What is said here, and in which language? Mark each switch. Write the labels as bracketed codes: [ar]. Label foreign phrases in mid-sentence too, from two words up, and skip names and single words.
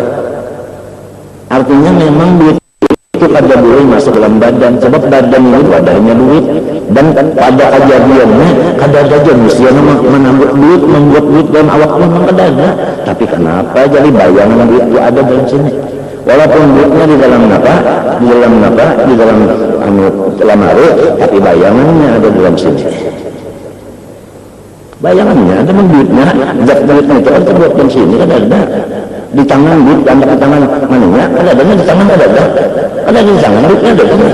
[bjn] Artinya memang duit itu kada boleh masuk dalam badan, sebab badan ini wadahnya duit dan pada kejadiannya kada ada saja manusia menambah duit, membuat duit dalam awak memang ada. Tapi kenapa jadi bayangan duit itu ada dalam sini? Walaupun duitnya di dalam lamari, tapi bayangannya ada dalam sini. Bayangannya ada duitnya, zat duitnya itu kan terbuat dalam sini kan ada. Di tangan duit, di tangan mananya, ada di tangan ada di tangan duitnya ada.